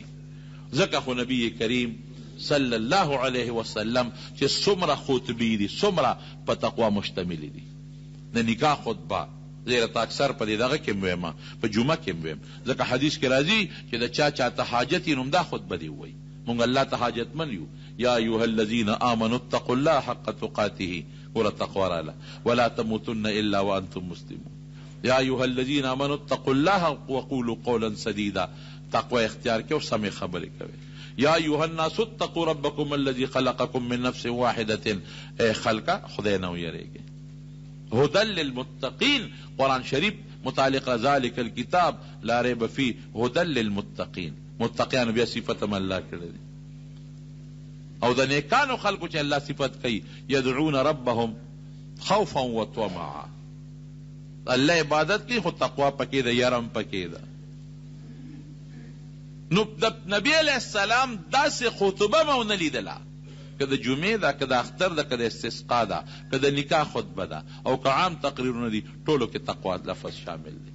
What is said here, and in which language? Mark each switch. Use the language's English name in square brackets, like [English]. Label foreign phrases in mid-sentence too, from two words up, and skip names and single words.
[Pashto] ځکه خو نبی کریم [Arabic] صلی الله علیه وسلم [Pashto] چې څومره خطبې دي څومره په تقوا مشتمل دي. د نکاح خطبه زیره تا اکثر په دې دغه کې ویم، په جمعه کې ویم، ځکه حدیث کې راځي چې د چا چاته حاجت یې نوم دا خطبه دی وایي. مونږ الله ته حاجتمند یو. [Arabic] یا ایها الذین آمنوا اتقوا الله حق تقاته، [Pashto] ګوره تقوا راله، [Arabic] ولا تموتن الا وانتم مسلمون. یا ایها الذین آمنوا اتقوا الله وقولوا قولا سدیدا، [Pashto] تقوا اختیار کې او سمې خبرې کوي. [Arabic] یا ایها الناس اتقوا ربکم الذی خلقکم من نفس واحدة، [Pashto] اے خلقه خدای نه ویریږي. [Arabic] هدى للمتقین، [Pashto] قرآن شریف متعلق [Arabic] ذالک الکتاب لا ریب فیه هدى للمتقین، [Pashto] متقیان بیا صفت هم الله کړی دی. او د نیکانو خلقو چې الله صفت کوي، [Arabic] یدعون ربهم خوفا وطمعا، [Pashto] الله عبادت کوي خو تقوا پکې ده، یرم پکې ده. نو د نبی [Arabic] علیہ السلام [Pashto] داسې خطبه مو نه لیدله، که د جمعې ده، که د اختر ده، که د استسقا ده، که د نکاح خطبه ده، او که عام تقریرونه دي، ټولو کې تقوا لفظ شامل دی.